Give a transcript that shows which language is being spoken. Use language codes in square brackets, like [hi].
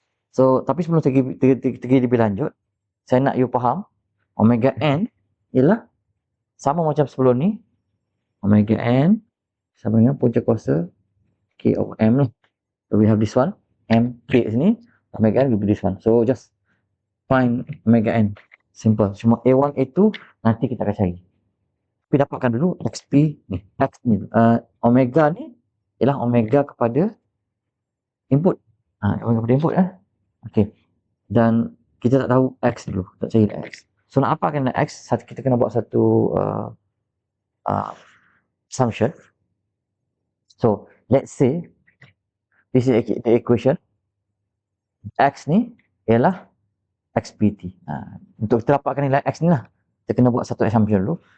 [ms] So tapi sebelum saya pergi lebih lanjut, saya nak you faham omega n ialah sama macam sebelum ni. Omega n sama dengan punca kuasa k of m lah. [en] So we have this one, m k sini, omega n will be this one. So just find omega n. Simple. [ms] Cuma a1 a2 nanti kita akan cari. Tapi dapatkan dulu xp ni, x ni, omega ni ialah omega kepada input. Omega kepada input Okey. Dan kita tak tahu x dulu, tak cari x. So nak apa kena x? Kita kena buat satu assumption. [en] So let's say this is the equation. [ms] X ni ialah xpt. Untuk kita dapatkan nilai x ni lah, kita kena buat satu assumption dulu.